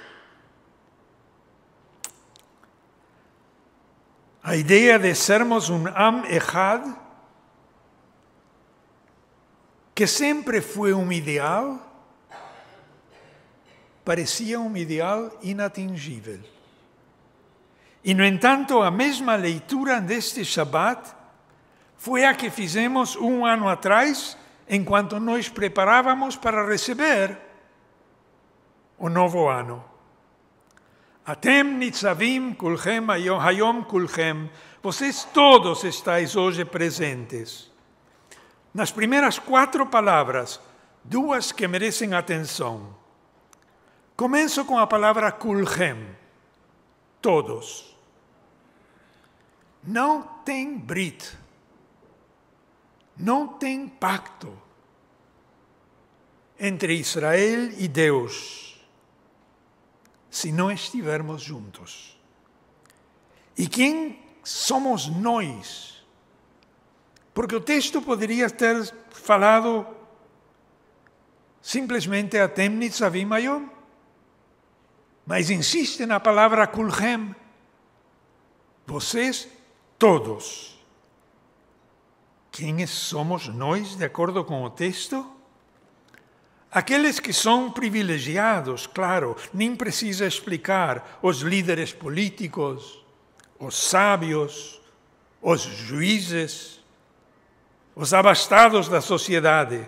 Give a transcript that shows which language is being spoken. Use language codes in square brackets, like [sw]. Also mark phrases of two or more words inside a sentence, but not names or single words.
[pt] A ideia de sermos um [he] עם אחד, [pt] que sempre foi um ideal, parecia um ideal inatingível. E, no entanto, a mesma leitura deste Shabat foi a que fizemos um ano atrás, enquanto nos preparávamos para receber o novo ano. [he] אתם נצבים כלכם היום כלכם. [pt] Vocês todos estáis hoje presentes. Nas primeiras 4 palavras, 2 que merecem atenção. Começo com a palavra kulchem. Todos. Não tem brit. Não tem pacto entre Israel e Deus se não estivermos juntos. E quem somos nós? Porque o texto poderia ter falado simplesmente [he] אתם נצבים היום, [pt] mas insiste na palavra kulchem. Vocês todos. Quem somos nós, de acordo com o texto? Aqueles que são privilegiados, claro, nem precisa explicar, os líderes políticos, os sábios, os juízes, os abastados da sociedade.